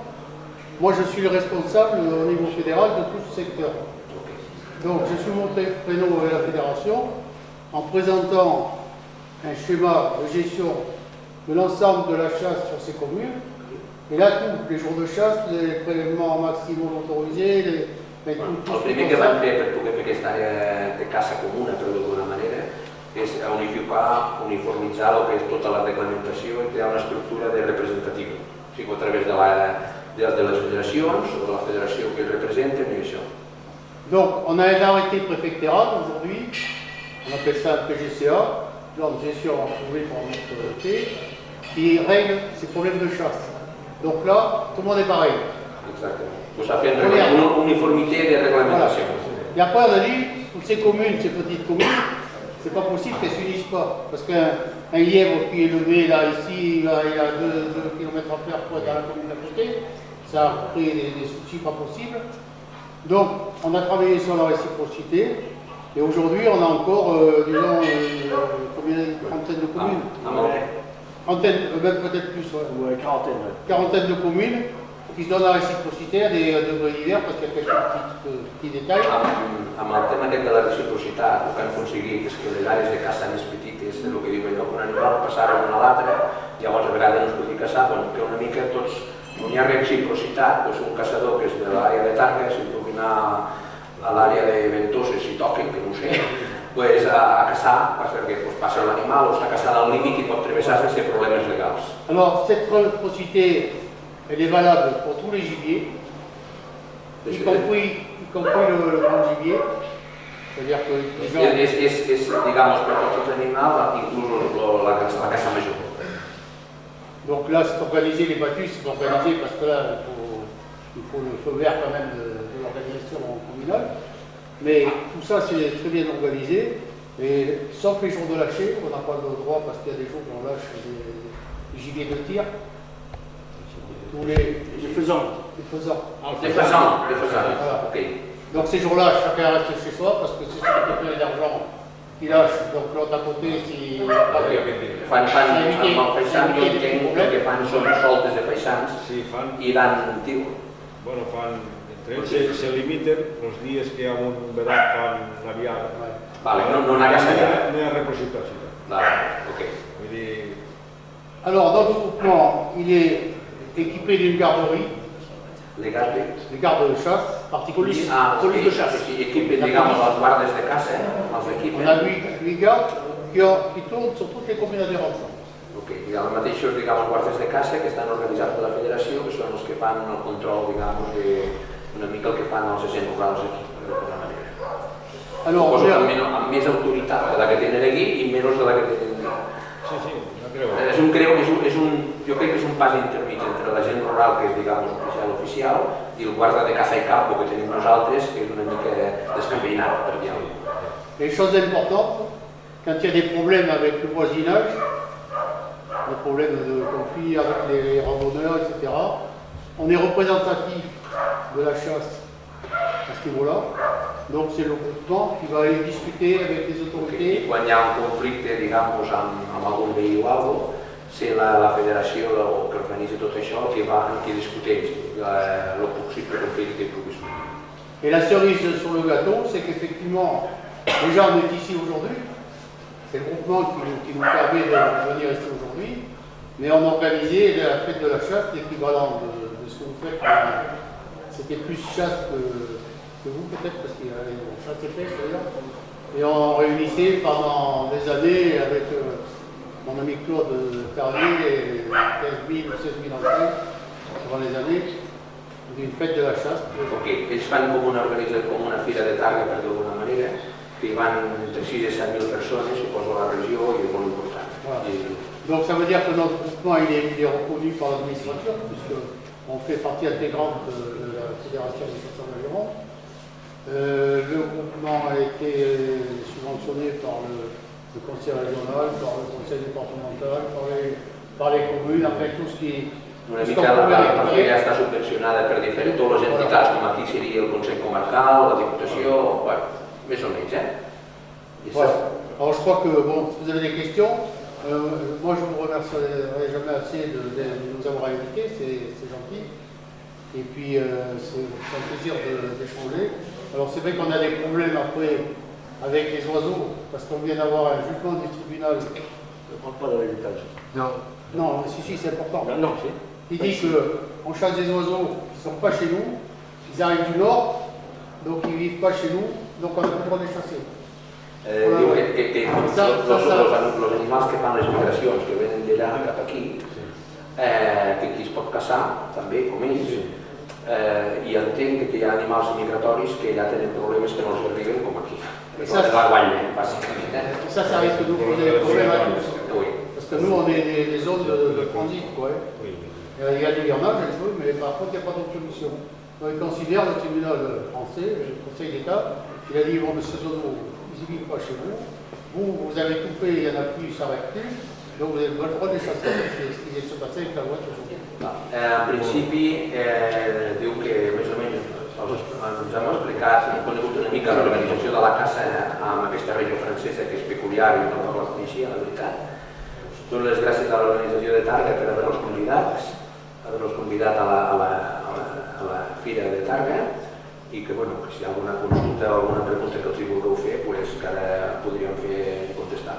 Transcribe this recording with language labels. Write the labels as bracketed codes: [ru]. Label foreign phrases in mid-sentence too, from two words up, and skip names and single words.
[fr] Moi, je suis le responsable au niveau fédéral de tout ce secteur. Donc, je suis monté créneau avec la fédération en présentant un schéma de gestion de l'ensemble de la chasse sur ces communes. Et là, tous les jours de chasse, les prélèvements maximum autorisés, [ca] El primer que van fer per poder fer aquesta àrea de caça comuna, per dir-ho d'una manera, és uniformitzar el que és tota la reglamentació i crear una estructura de representativa, o sigui, a través de les federacions o de la federació que representen i això. [fr] Donc, on a un arrêté préfectoral aujourd'hui, on appelle ça un PGCA, plan de gestion approuvé par notre côté, qui règle ces problèmes de chasse. Donc là, tout le monde est pareil. Exactement. [ca] Pues ha fet una uniformitat de reglamentació. [fr] Voilà. Et après, on a dit, toutes ces communes, ces petites communes, c'est pas possible qu'elles ne s'unissent pas. Parce qu'un lièvre qui est levé là, ici, là, il y a 2 km à faire dans la commune d'à côté, ça a créé des soucis pas possibles. Donc, on a travaillé sur la réciprocité. Et aujourd'hui, on a encore, disons, une trentaine de communes. Trentaine, même peut-être plus, ouais. Quarantaine. Quarantaine de communes qui se donnent la réciprocité à des degrés divers parce qu'il y a quelques petits détails. [ca] Amb el tema aquest de la reciprocitat, el que han aconseguit és que les àrees de caça més petites, el que diu allò, un animal passar d'un a l'altre, llavors a vegades no es podia caçar, que una mica tots, on hi ha reciprocitat, doncs un caçador que és de l'àrea de Targa, si pugui anar a l'àrea de Ventoses, si toquen, que no ho sé, pues a caçar, perquè pues, passa l'animal o està caçant al límit i pot travessar sense problemes legals. [fr] Alors, cette réciprocité, elle est valable pour tous les gibiers, y compris le grand gibier. C'est-à-dire que les gens... [ca] És, digamos, per tots els animals, inclús la caça major. [fr] Donc là, c'est organisé, les battues, c'est organisé parce que là, il faut le feu vert quand même de l'organisation communale. Mais tout ça, c'est très bien organisé. Et sauf les jours de lâcher, on n'a pas le droit parce qu'il y a des jours où on lâche des gibiers de tir. Tous les faisans. faisans. Les faisans, Voilà. ok. Donc ces jours-là, chacun reste chez soi parce que c'est celui qui a plein d'argent qui lâche. Donc l'autre à côté, [ca] si Fan, amb el paisà jo entenc que el que fan són soltes de paisans Sí, fan, i van, tio, bueno, fan, entre ells se limiten els dies que hi ha un vedat fan la viada. vale, no anar a castellar. No hi ha reciprocitat. Vale, ok. Vull dir, [fr] Alors notre groupement, il est équipé d'une garderie, [ca] Legal bé. [fr] des gardes de chasse particuliers. Police de chasse, [ca] sí, equipen, diguem, els guardes de caça, els equipen. [fr] On a 8 gardes qui tournent sur toutes les communautés ensemble. [ca] Ok, diguem, els mateixos, diguem, els guardes de caça que estan organitzats per la federació, que són els que fan el control, diguem, una mica el que fan els agents rurals aquí, d'alguna manera. [fr] Alors, [ca] Suposo que amb més autoritat de la que tenen aquí i menys de la que tenen aquí. sí, sí, no creu. Jo crec que és un pas intermig entre la gent rural, que és, diguem, oficial, i el guarda de caça i campo que tenim nosaltres, que és una mica descafeinat, per dir-ho. [fr] les choses importantes, quand il y a des problèmes avec le voisinage, des problèmes de conflit avec les randonneurs, etc., on est représentatif de la chasse à ce niveau-là. Donc c'est le groupement qui va aller discuter avec les [ca] I [fr] autorités. [ca] quan hi ha un conflicte, diguem, amb algun veí o alguna cosa, ser la federació que organitza tot això qui discuteix el possible conflicte que pugui sortir. [fr] Et la cerise sur le gâteau, c'est qu'effectivement, déjà on est ici aujourd'hui, c'est le groupement qui nous permet de venir ici aujourd'hui, mais on a organisé la fête de la chasse, l'équivalent de ce que vous faites. C'était plus chasse que vous peut-être, parce qu'il y a une chasse épaisse d'ailleurs. Et on réunissait pendant des années avec mon ami Claude Carrier, 15 000 ou 16 000 entrées, durant les années, d'une fête de la chasse. [ca] Ok, ells fan com una organització, com una fira de targa, per d'alguna manera, que hi van entre 6 i 7 000 persones, suposo a la regió, i és molt important. [fr] Voilà. Donc ça veut dire que notre groupement il est reconnu par l'administration, puisqu'on fait partie intégrante de la Fédération des chasseurs d'Aveyron. Le groupement a été subventionné par le conseil régional, par le conseil départemental, par les communes, enfin tout ce qui... [ca] Una mica la fira està subvencionada per diferents totes les entitats, com aquí seria el Consell Comarcal, la Diputació, bueno, més o menys, [fr] Voilà. Alors je crois que, bon, si vous avez des questions, moi je vous remercierai jamais assez de nous avoir invités, c'est gentil. Et puis c'est un plaisir d'échanger. Alors c'est vrai qu'on a des problèmes après avec les oiseaux, parce qu'on vient d'avoir un jugement du tribunal. Ne prends pas de l'héritage. Non, mais si, c'est important. Non, c'est. Il dit qu'on chasse des oiseaux qui ne sont pas chez nous, ils arrivent du nord, donc ils ne vivent pas chez nous, donc on n'a pas le droit de les chasser. [ca] Diu que els animals que fan les migracions, que venen d'allà cap aquí, que aquí es pot caçar, també, com ells, i entenc que hi ha animals migratoris que allà tenen problemes que no els arriben com aquí. [fr] Ça, [ca] la guanya, bàsicament. [fr] Ça risque de nous poser des problèmes à tous. Oui. Parce que nous, on est des zones de transit, quoi. Il y a du hivernage, un peu, mais par contre, il n'y a pas d'autre solution. Donc, il considère le tribunal français, le Conseil d'État, il a dit, bon, mais ces oiseaux, ils ne vivent pas chez vous. Vous avez tout fait, il n'y en a plus, ça ne s'arrête plus. Donc, vous avez le droit de les chasser. C'est ce qui vient de se passer avec la loi aujourd'hui. [ca] En principi, diu que més o menys ens hem explicat, hem conegut una mica l'organització de la caça amb aquesta regió francesa que és peculiar i no la coneixia, la veritat. Dono les gràcies a l'organització de Targa per haver-los convidat a la fira de Targa i que, bueno, que si hi ha alguna consulta o alguna pregunta que els hi vulgueu fer, pues, que ara podríem fer i contestar.